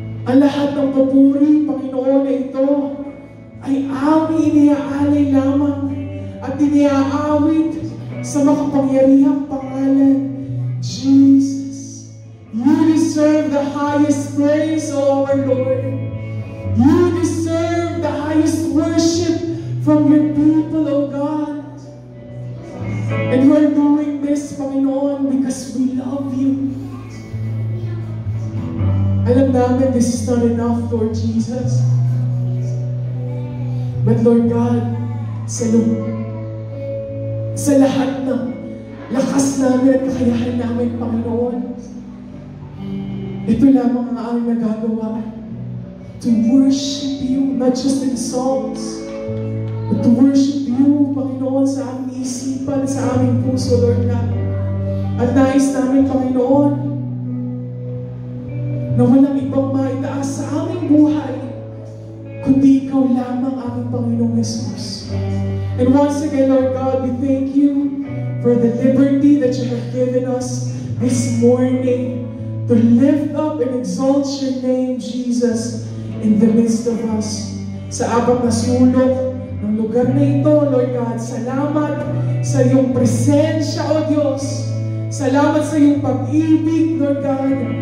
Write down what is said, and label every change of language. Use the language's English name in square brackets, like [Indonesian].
[Filipino] Ang lahat ng papuri, Panginoon, na ito ay aming iniaalay lamang at iniaawit sa makapangyarihang pangalan, Jesus. [English] You deserve the highest praise, O our Lord. You deserve the highest worship from your people, O God. And we're doing this, Panginoon, because we love you. [Filipino] Alam namin [English] this is not enough, Lord Jesus. [Filipino] But Lord God, sa lahat ng lakas namin at kakayahan namin, Panginoon, ito lamang ang aming nagagawa. [English] To worship you, not just in songs, but to worship you, Panginoon, [Filipino] sa aming isipan, sa aming puso, [English] Lord God. [Filipino] At nais namin, Panginoon, na walang ibang maitaas sa aming buhay, kundi ikaw lamang, aming Panginoong Jesus. [English] And once again, Lord God, we thank you for the liberty that you have given us this morning to lift up and exalt your name, Jesus, in the midst of us. [Filipino] Sa apat na sulok ng lugar na ito, Lord God, salamat sa iyong presensya, O Diyos. Salamat sa iyong pag-ibig, Lord God.